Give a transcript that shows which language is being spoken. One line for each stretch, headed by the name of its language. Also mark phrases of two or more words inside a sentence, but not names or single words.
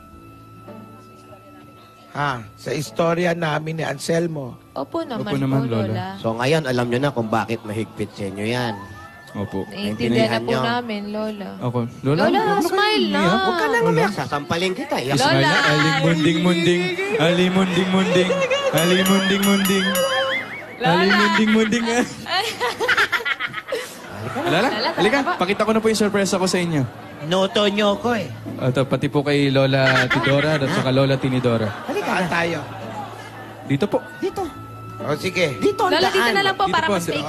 Filipino: Ha? Sa istorya namin ni Anselmo. Opo naman, Opo naman, po, Lola. Lola. So, ngayon, alam nyo na kung bakit mahigpit sa inyo yan. Opo. Naiintindihan na po nyo. namin, Lola. Ako. Lola, Lola, huwag na smile kayo na. umiyak. Huwag ka lang umiyak. Sasampalin kita. Iyak. Lola. Smile na. Alimunding-munding. Alimunding-munding. Alimunding-munding. Alimunding-munding. Lola, halika. Pakita ko na po yung sorpresa ko sa inyo. Noto nyo ko eh. Ito, pati po kay Lola Tidora at saka Lola Tinidora. Saan tayo? Dito po. Dito. O sige. Dito ang Lola, dito daan. na lang po Dito para po, mas maigi.